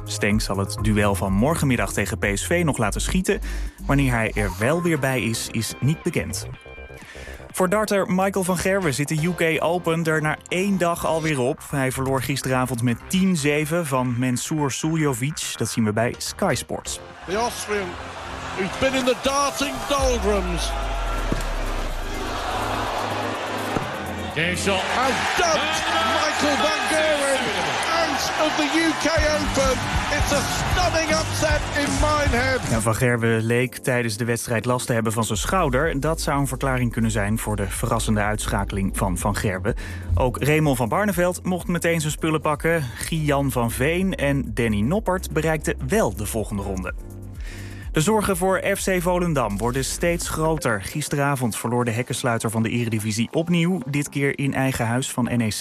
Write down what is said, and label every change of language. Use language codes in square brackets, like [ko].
[nl] Strengs zal het duel van morgenmiddag tegen PSV nog laten schieten. Wanneer hij er wel weer bij is, is niet bekend. Voor darter Michael van Gerwen zit de UK Open er na één dag alweer op. Hij verloor gisteravond met 10-7 van Mensur Suljovic. Dat zien we bij Sky Sports. [en] The Austrian, who's been in the darting doldrums. Game shot. Has dumped Michael van Gerwen out of the UK Open. It's a stunning upset in Minehead. [nl] Ja, van Gerwen leek tijdens de wedstrijd last te hebben van zijn schouder. Dat zou een verklaring kunnen zijn voor de verrassende uitschakeling van Gerwen. Ook Raymond van Barneveld mocht meteen zijn spullen pakken. Gian van Veen en Danny Noppert bereikten wel de volgende ronde. De zorgen voor FC Volendam worden steeds groter. Gisteravond verloor de hekkensluiter van de Eredivisie opnieuw, dit keer in eigen huis van NEC.